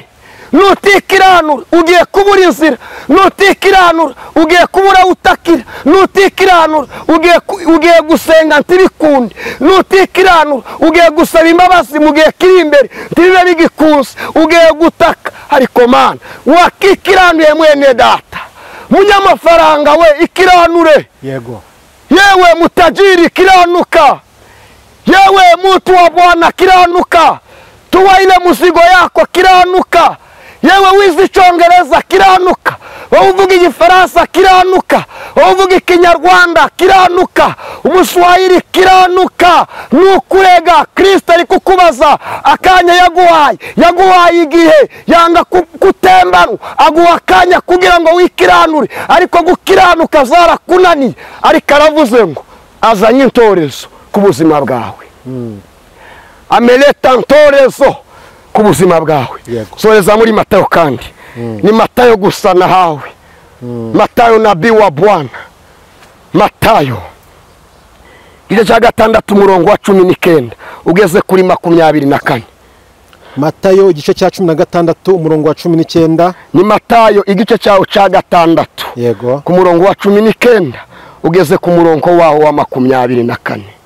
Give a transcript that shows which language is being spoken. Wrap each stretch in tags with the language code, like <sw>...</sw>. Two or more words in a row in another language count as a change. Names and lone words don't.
<rw>Nutikiranura ugiye kubura inzira, nutikiranura ugiye kubura utakira, nutikiranura ugiye gusenga ntibikundi, nutikiranura ugiye gusaba imbabazi mu gihe kiri imbere ntibibe bigikunze, ugiye gutaka. Ariko mana wakikiranuye mwene data, munyamafaranga we ikiranure. Yego.</rw> <sw>Yewe mutajiri kiranuka, yewe mtu wa Bwana kiranuka, tuwa ile mzigo yako kiranuka.</sw> <rw>Yewe wizi Icyongereza kiranuka, wowe uvuga Igifaransa kiranuka, wowe uvuga Ikinyarwanda kiranuka, Umuswahili kiranuka. Nukurega Kristo ari kukubaza akanya yaguhaye igihe yanga kutembana, aguha akanya kugira ngo wikiranure, ariko gukiranuka zarakunaniye. Ariko aravuze ngo azanye intorezo ku buzima bwawe. Ameleta intorezo ku buzima bwawe. Soreza muri Matayo kandi. Ni Matayo gusa nahawe. Matayo</rw> <sw>nabii wa Bwana.</sw> <rw>Matayo igice cya 6:19 ugeze kuri 24. Matayo igice cya 16:19. Ni Matayo igice cyawo cya 6. Yego. Ku murongo wa 19 ugeze ku murongo wawo wa 24.</rw>